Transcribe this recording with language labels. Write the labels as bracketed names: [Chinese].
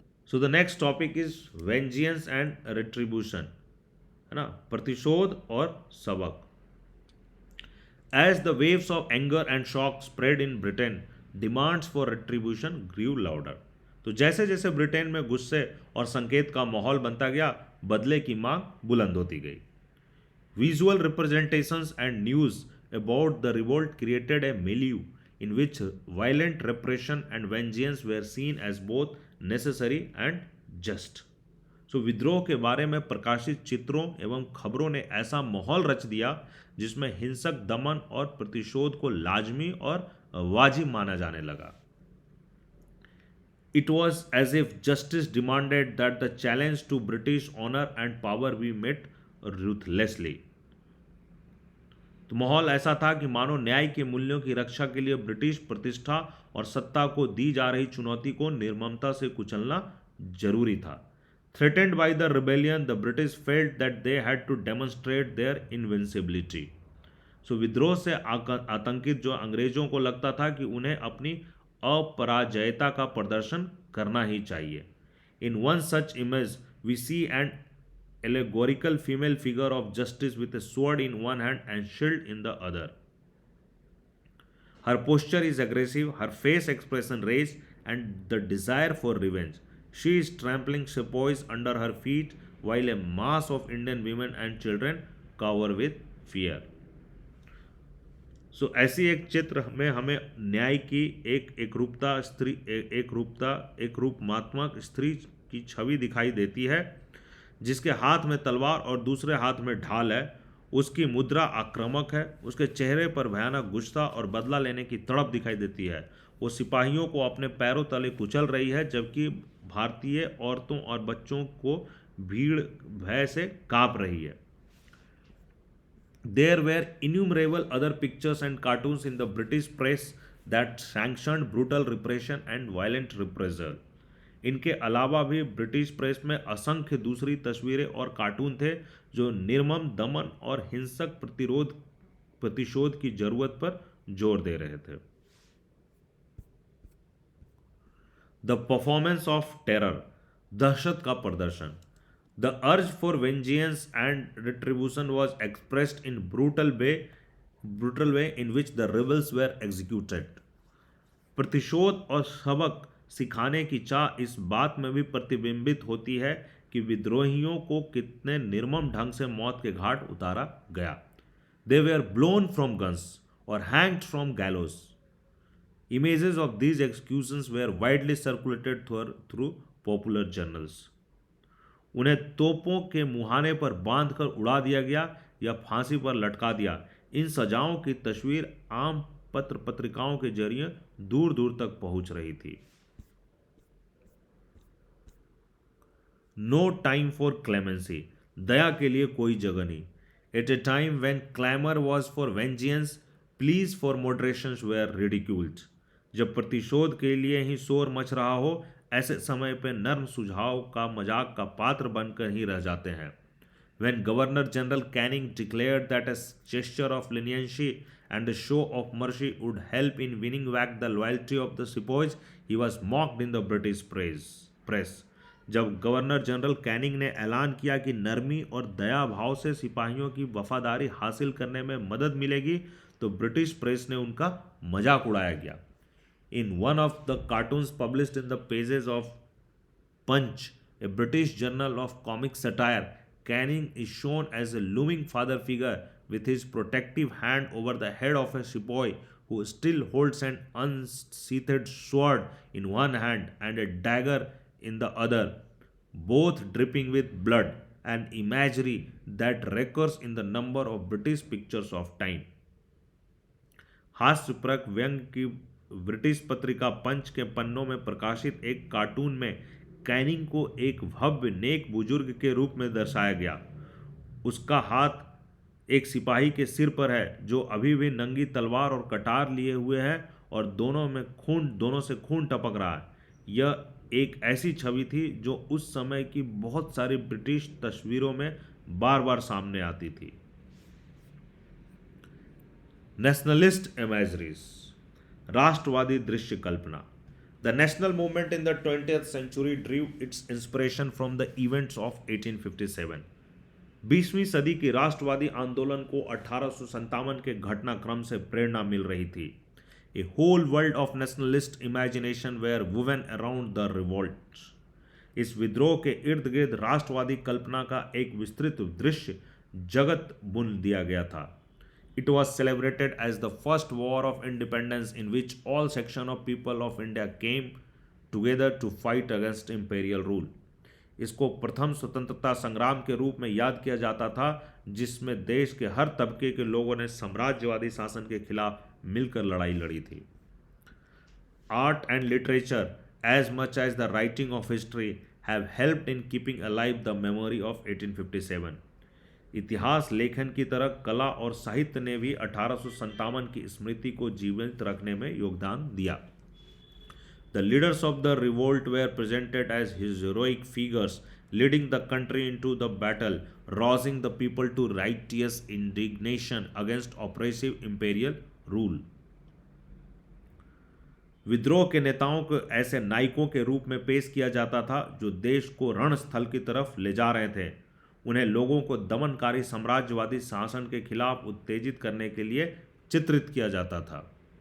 [English] so the next topic is vengeance and retribution, [Hindi] है ना, प्रतिशोध और सबक। [English] As the waves of anger and shock spread in Britain, demands for retribution grew louder. [Hindi] तो जैसे जैसे ब्रिटेन में गुस्से और संकेत का माहौल बनता गया, बदले की मांग बुलंद होती गई। [English] Visual representations and news about the revolt created a milieu in which violent repression and vengeance were seen as both necessary and just. [Hindi] सो विद्रोह के बारे में प्रकाशित चित्रों एवं खबरों ने ऐसा माहौल रच दिया जिसमें हिंसक दमन और प्रतिशोध को लाजमी और वाजिब माना जाने लगा। [English] It was as if justice demanded that the challenge to British honor and power be met ruthlessly. [Hindi] तो माहौल ऐसा था कि मानो न्याय के मूल्यों की रक्षा के लिए ब्रिटिश प्रतिष्ठा और सत्ता को दी जा रही चुनौती को निर्ममता से कुचलना जरूरी था। [English] Threatened by the rebellion, the British felt that they had to demonstrate their invincibility. [Hindi] सो विद्रोह से आतंकित जो अंग्रेजों को लगता था कि उन्हें अपनी अपराजयता का प्रदर्शन करना ही चाहिए। [English] In one such image we see an allegorical female figure of justice with a sword in one hand and shield in the other. Her posture is aggressive, her face expression rage and the desire for revenge. She is trampling sepoys under her feet while a mass of Indian women and children cower with fear. [Hindi] सो ऐसी एक चित्र में हमें न्याय की एक रूपता स्त्री एक रूपता एक रूपमात्मक स्त्री की छवि दिखाई देती है, जिसके हाथ में तलवार और दूसरे हाथ में ढाल है। उसकी मुद्रा आक्रामक है, उसके चेहरे पर भयानक गुस्सा और बदला लेने की तड़प दिखाई देती है। वो सिपाहियों को अपने पैरों तले कुचल रही है, जबकि भारतीय औरतों और बच्चों को भीड़ भय से कांप रही है। [English] There were innumerable other pictures and cartoons in the British press that sanctioned brutal repression and violent reprisal. [Hindi] इनके अलावा भी ब्रिटिश प्रेस में असंख्य दूसरी तस्वीरें और कार्टून थे जो निर्मम दमन और हिंसक प्रतिशोध की जरूरत पर जोर दे रहे थे। [English] the performance of terror, [Hindi] दहशत का प्रदर्शन। [English] The urge for vengeance and retribution was expressed in brutal way in which the rebels were executed. [Hindi] प्रतिशोध और सबक सिखाने की चाह इस बात में भी प्रतिबिंबित होती है कि विद्रोहियों को कितने निर्मम ढंग से मौत के घाट उतारा गया। [English] They were blown from guns और hanged from gallows. Images of these executions were widely circulated through popular journals. [Hindi] उन्हें तोपों के मुहाने पर बांधकर उड़ा दिया गया या फांसी पर लटका दिया। इन सजाओं की तस्वीर आम पत्र पत्रिकाओं के जरिए दूर दूर तक पहुंच रही थी। [English] no time for clemency, [Hindi] दया के लिए कोई जगह नहीं। [English] At a time when clamour was for vengeance, pleas for moderations were ridiculed. [Hindi] जब प्रतिशोध के लिए ही शोर मच रहा हो, ऐसे समय पे नर्म सुझाव का मजाक का पात्र बनकर ही रह जाते हैं। [English] When Governor General Canning declared that a gesture of leniency and a show of mercy would help in winning back the loyalty of the sepoys, he was mocked in the British press. [Hindi] जब governor general Canning ने ऐलान किया कि नरमी और दया भाव से सिपाहियों की वफादारी हासिल करने में मदद मिलेगी, तो ब्रिटिश प्रेस ने उनका मजाक उड़ाया गया। In one of the cartoons published in the pages of Punch, a British journal of comic satire, Canning is shown as a looming father figure with his protective hand over the head of a sepoy who still holds an unsheathed sword in one hand and a dagger in the other, both dripping with blood, an imagery that recurs in the number of British pictures of time. हास्यप्रक व्यंग की British पत्रिका पंच के पन्नों में प्रकाशित एक cartoon में Canning को एक भव्य नेक बुजुर्ग के रूप में दर्शाया गया। उसका हाथ एक सिपाही के सिर पर है जो अभी भी नंगी तलवार और कटार लिए हुए है और दोनों से खून टपक रहा है। यह एक ऐसी छवि थी जो उस समय की बहुत सारी ब्रिटिश तस्वीरों में बार बार सामने आती थी। [English] nationalist imageries, [Hindi] राष्ट्रवादी दृश्य कल्पना। [English] The national movement in the 20th century drew its inspiration from the events of 1857. [Hindi] 20वीं सदी की राष्ट्रवादी आंदोलन को 1857 के घटनाक्रम से प्रेरणा मिल रही थी. [English] A whole world of nationalist imagination were woven around the revolt. [Hindi] इस विद्रोह के इर्द गिर्द राष्ट्रवादी कल्पना का एक विस्तृत दृश्य जगत बुन दिया गया था. [English] It was celebrated as the first war of independence in which all sections of people of India came together to fight against imperial rule. [Hindi] इसको प्रथम स्वतंत्रता संग्राम के रूप में याद किया जाता था जिसमें देश के हर तबके के लोगों ने साम्राज्यवादी शासन के खिलाफ मिलकर लड़ाई लड़ी थी. [English] Art and literature, as much as the writing of history, have helped in keeping alive the memory of 1857. [Hindi] इतिहास लेखन की तरह कला और साहित्य ने भी 1857 की स्मृति को जीवित रखने में योगदान दिया. [English] The leaders of the revolt were presented as heroic figures leading the country into the battle, rousing the people to righteous indignation against oppressive imperial rule. [Hindi] विद्रोह के नेताओं को ऐसे नायकों के रूप में पेश किया जाता था जो देश को रणस्थल की तरफ ले जा रहे थे. उन्हें लोगों को दमनकारी साम्राज्यवादी शासन के खिलाफ उत्तेजित करने के लिए चित्रित किया जाता था.